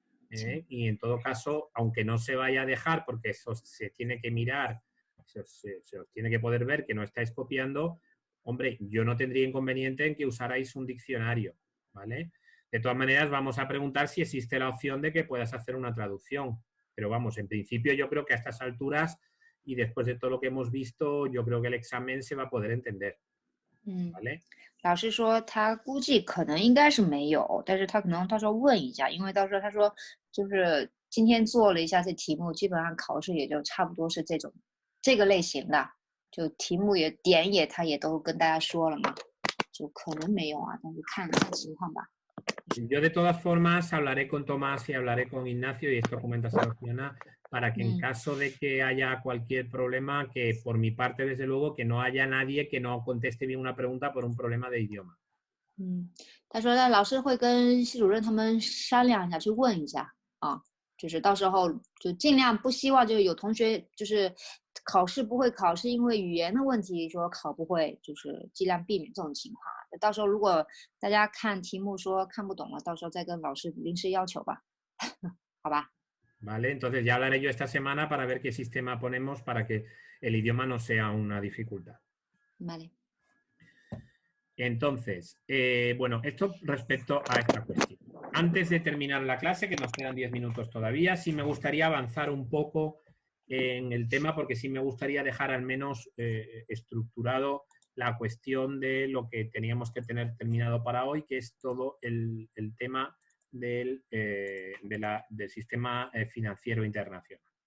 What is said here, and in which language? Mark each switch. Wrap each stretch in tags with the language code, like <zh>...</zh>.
<es>Y en todo caso, aunque no se vaya a dejar, porque eso se tiene que mirar, se os tiene que poder ver que no estáis copiando, hombre, yo no tendría inconveniente en que usarais un diccionario, ¿vale? De todas maneras, vamos a preguntar si existe la opción de que puedas hacer una traducción. Pero vamos, en principio yo creo que a estas alturas y después de todo lo que hemos visto, yo creo que el examen se va a poder entender. ，¿vale？</es> <zh>老师说他估计可能应该是没有，但是他可能到时候问一下，因为到时候他说就是今天做了一下这题目，基本上考试也就差不多是这个类型的，就题目他也都跟大家说了嘛，就可能没有啊，但是看情况吧。</zh> <es>Yo de todas formas hablaré con Tomás y hablaré con Ignacio y esto comenta Fiona para que en caso de que haya cualquier problema, que por mi parte desde luego que no haya nadie que no conteste bien una pregunta por un problema de idioma.</es> <zh>他说老师会跟系主任他们商量一下，去问一下啊，就是到时候就尽量不希望就有同学就是考试不会考是因为语言的问题说考不会，就是尽量避免这种情况。到时候如果大家看题目说看不懂了，到时候再跟老师临时要求吧，好吧。</zh> <es>Vale, entonces ya hablaré yo esta semana para ver qué sistema ponemos para que el idioma no sea una dificultad. Vale. Entonces, bueno, esto respecto a esta cuestión. Antes de terminar la clase, que nos quedan 10 minutos todavía, sí me gustaría avanzar un poco en el tema porque sí me gustaría dejar al menos estructurado la cuestión de lo que teníamos que tener terminado para hoy, que es todo el tema del sistema financiero internacional.</es>